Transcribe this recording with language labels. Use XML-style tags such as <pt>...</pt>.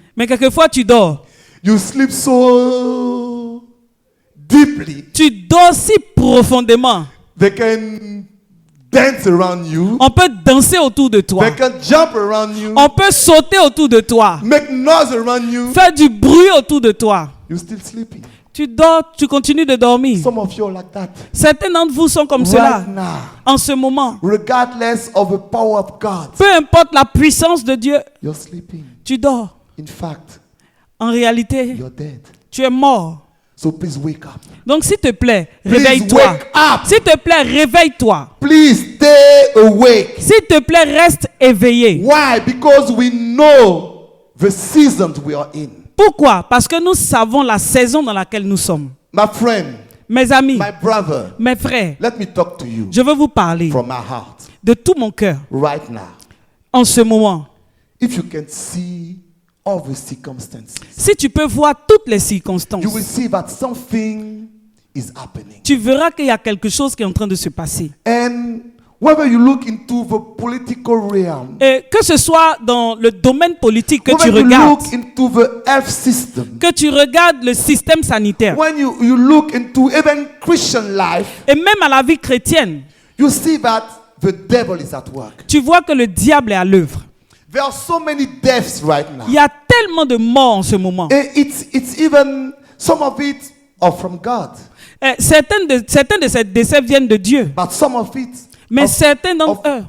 <fr>Mais quelquefois, tu dors.</fr> <en>You sleep so deeply,</en> <fr>Tu dors si profondément.</fr> <en>they can dance around you.</en> <fr>On peut danser autour de toi.</fr> <en>They can jump around you.</en> <fr>On peut sauter autour de toi.</fr> <en>Make noise around you.</en> <fr>Faire du bruit autour de toi.</fr> <en>You're still sleeping.</en> <fr>Tu dors, tu continues de dormir.</fr> <en>Some of you are like that.</en> <fr>Certains d'entre vous sont comme cela</fr> <en>Right now,</en> <fr>en ce moment.</fr> <en>regardless of the power of God,</en> <fr>Peu importe la puissance de Dieu,</fr> <en>you're sleeping.</en> <fr>tu dors.</fr> <en>In fact,</en> <fr>En réalité,</fr> <en>you're dead.</en> <fr>tu es mort.</fr> <en>So please wake up.</en> <fr>Donc, s'il te plaît,</fr> <en>Please</en> <fr>réveille-toi.</fr> <en>wake up.</en> <fr>S'il te plaît, réveille-toi.</fr> <en>Please stay awake.</en> <fr>S'il te plaît, reste éveillé.</fr> <en>Why? Because we know the season we are in.</en> <fr>Pourquoi? Parce que nous savons la saison dans laquelle nous sommes.</fr> <en>My friend,</en> <fr>Mes amis,</fr> <en>my brother,</en> <fr>mes frères,</fr> <en>let me talk to you</en> <fr>je veux vous parler</fr> <en>from my heart</en> <fr>de tout mon cœur</fr> <en>right now.</en> <fr>en ce moment.</fr> <en>If you can see all the circumstances,</en> <fr>Si tu peux voir toutes les circonstances,</fr> <en>you will see that something is happening.</en> <fr>tu verras qu'il y a quelque chose qui est en train de se passer.</fr> <en>And whether you look into the political realm,</en> <fr>Et que ce soit dans le domaine politique que tu</fr> <en>when you</en> <fr>regardes,</fr> <en>look into the health system,</en> <fr>que tu regardes le système sanitaire,</fr> <en>when you look into even Christian life,</en> <fr>et même à la vie chrétienne,</fr> <en>you see that the devil is at work.</en> <fr>tu vois que le diable est à l'œuvre.</fr> <en>There are so many deaths right now.</en> <fr>Il y a tellement de morts en ce moment.</fr> <en>And it's even, some of it are from God,</en> <fr>Et certains de ces décès viennent de Dieu,</fr> <en>but some of it</en> <fr>mais certains d'entre eux</fr>